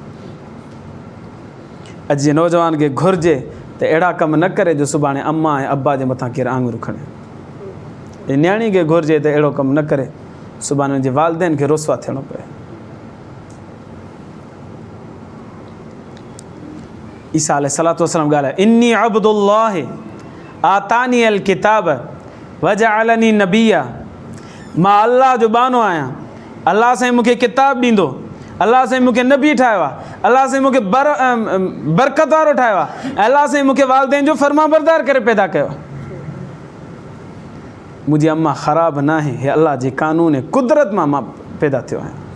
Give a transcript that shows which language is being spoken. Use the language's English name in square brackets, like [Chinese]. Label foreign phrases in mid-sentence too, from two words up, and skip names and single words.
[Sindhi] अॼु जे नौजवान खे घुरिजे त अहिड़ा कम न करे जो सुभाणे अम्मा ऐं अब्बा जे मथां केरु आङुरियूं खणे। न्याणी खे घुरिजे त अहिड़ो कमु न करे सुभाणे हुनजे वालदेन खे रुसवा थियणो पए। ईसा [Arabic] عليه الصلاة والسلام [Sindhi] ॻाल्हाए, [Arabic] إني عبد الله آتاني الكتاب وجعلني نبيا. [Sindhi] मां अल्लाह जो बानो आहियां, अल्लाह साईं मूंखे किताब ॾींदो, अल्लाह साईं मूंखे नबी ठाहियो आहे, अल्लाह साईं मूंखे बरकत वारो ठाहियो आहे, अल्लाह साईं मूंखे वालदेन जो फरमाबरदार करे पैदा कयो। मुंहिंजी अम्मा ख़राबु न आहे, हे अल्लाह जे कानून ऐं कुदरत मां पैदा थियो आहियां।